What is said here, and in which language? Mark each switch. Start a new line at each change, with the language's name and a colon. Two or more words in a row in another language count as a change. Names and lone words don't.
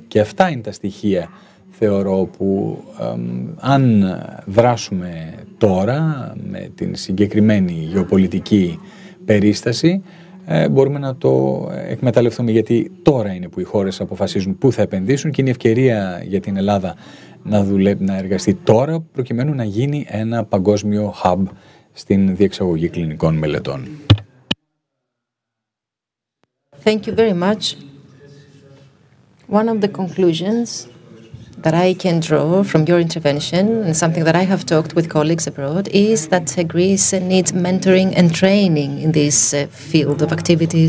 Greek: Και αυτά είναι τα στοιχεία, θεωρώ, που αν δράσουμε τώρα με την συγκεκριμένη γεωπολιτική περίσταση, μπορούμε να το εκμεταλλευτούμε, γιατί τώρα είναι που οι χώρες αποφασίζουν πού θα επενδύσουν και είναι η ευκαιρία για την Ελλάδα να εργαστεί τώρα προκειμένου να γίνει ένα παγκόσμιο hub στην διεξαγωγή κλινικών μελετών.
English: Thank you very much. One of the conclusions that I can draw from your intervention, and something that I have talked with colleagues abroad, is that Greece needs mentoring and training in this field of activities.